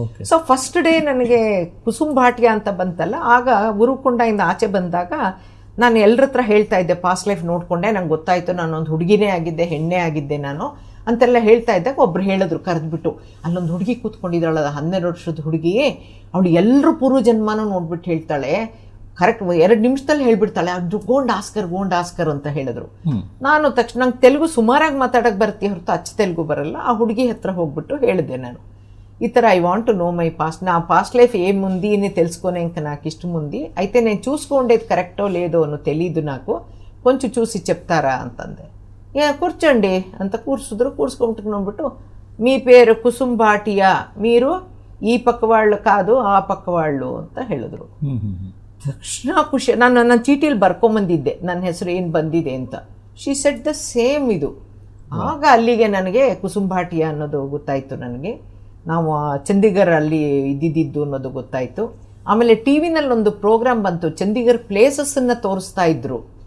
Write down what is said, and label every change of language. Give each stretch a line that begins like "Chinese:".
Kannada: So first day ನನಗೆ ಕುಸುಮ್ ಭಾಟಿಯಾ ಅಂತ ಬಂತಲ್ಲ, ಆಗ ಉರುಕೊಂಡದಿಂದ ಆಚೆ ಬಂದಾಗ ನಾನು ಎಲ್ಲರ ಹತ್ರ ಹೇಳ್ತಾ ಇದ್ದೆ, ಪಾಸ್ಟ್ ಲೈಫ್ ನೋಡಿಕೊಂಡೆ, ನಂಗೆ ಗೊತ್ತಾಯಿತು ನಾನೊಂದು ಹುಡುಗಿನೇ ಆಗಿದ್ದೆ, ಹೆಣ್ಣೆ ಆಗಿದ್ದೆ ನಾನು ಅಂತೆಲ್ಲ ಹೇಳ್ತಾ ಇದ್ದಾಗ ಒಬ್ರು ಹೇಳಿದ್ರು ಕರೆದ್ಬಿಟ್ಟು, ಅಲ್ಲೊಂದು ಹುಡುಗಿ ಕೂತ್ಕೊಂಡಿದ್ದಾಳಲ್ಲ, 12 ವರ್ಷದ ಹುಡುಗಿ, ಅವಳು ಎಲ್ಲರೂ ಪೂರ್ವ ಜನ್ಮನೂ ನೋಡ್ಬಿಟ್ಟು ಹೇಳ್ತಾಳೆ, ಕರೆಕ್ಟ್ 2 ನಿಮಿಷದಲ್ಲಿ ಹೇಳ್ಬಿಡ್ತಾಳೆ, ಅದು ಗೋಂಡ್ ಆಸ್ಕರ್ ಅಂತ ಹೇಳಿದ್ರು. ನಾನು ತಕ್ಷಣ ನಂಗೆ ತೆಲುಗು ಸುಮಾರಾಗಿ ಮಾತಾಡೋಕ್ಕೆ ಬರ್ತೀವಿ ಹೊರತು ಅಚ್ಚ ತೆಲುಗು ಬರಲ್ಲ.
Telugu: ಆ ಹುಡುಗಿ ಹತ್ರ ಹೋಗ್ಬಿಟ್ಟು ಹೇಳಿದೆ ನಾನು, ఈ తర I want to know my past, నా పాస్ట్ లైఫ్ ఏముంది అని తెలుసుకునే ఇంకా నాకు ఇష్టం ఉంది, అయితే నేను చూసుకోండేది కరెక్టో లేదో అని తెలియదు, నాకు కొంచెం చూసి చెప్తారా ಅಂತಂದೆ. కూర్చోండి ಅಂತ ಕೂರಿಸಿದ್ರು. ಕೂರಿಸ್ಕೊಂಡ್ಬಿಟ್ಟು మీ పేరు కుసుమ్ భాటియా, మీరు ఈ పక్క వాళ్ళు కాదు ಆ ಪಕ್ಕ వాళ్ళు ಅಂತ ಹೇಳಿದ್ರು.
Kannada: ತಕ್ಷಣ ಖುಷಿ. ನನ್ನ ಚೀಟಿಯಲ್ಲಿ ಬರ್ಕೊಂಬಂದಿದ್ದೆ ನನ್ನ ಹೆಸರು ಏನು ಬಂದಿದೆ ಅಂತ. ಶಿ ಸೆಟ್ ದ ಸೇಮ್ ಇದು. ಆಗ ಅಲ್ಲಿಗೆ ನನಗೆ ಕುಸುಮ್ ಭಾಟಿಯಾ ಅನ್ನೋದು ಗೊತ್ತಾಯಿತು. ನನಗೆ ನಾವು ಚಂಡೀಗಢ ಅಲ್ಲಿ ಇದ್ದಿದ್ದು ಅನ್ನೋದು ಗೊತ್ತಾಯಿತು. ಆಮೇಲೆ ಟಿ ವಿನಲ್ಲಿ ಒಂದು ಪ್ರೋಗ್ರಾಮ್ ಬಂತು, ಚಂಡೀಗಢ ಪ್ಲೇಸಸ್ಸನ್ನು ತೋರಿಸ್ತಾ ಇದ್ರು.